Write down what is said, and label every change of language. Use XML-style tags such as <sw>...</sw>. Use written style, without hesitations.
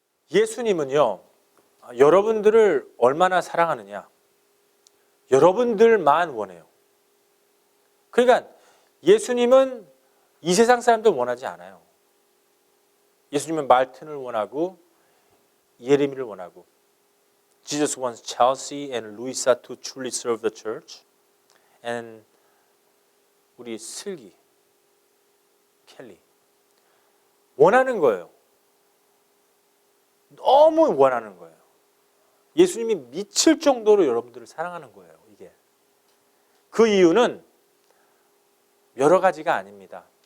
<ko>예수님은요, 여러분들을 얼마나 사랑하느냐, 여러분들만 원해요. 그러니까 예수님은 이 세상 사람들 원하지 않아요. 예수님은 말튼을 원하고 예레미를 원하고</ko> <en>Jesus wants Chelsea and Louisa to truly serve the church.</en> <ko>And 우리 슬기, 켈리 원하는 거예요. 너무 원하는 거예요. 예수님이 미칠 정도로 여러분들을 사랑하는 거예요. 이게 그 이유는 여러 가지가 아닙니다.</ko>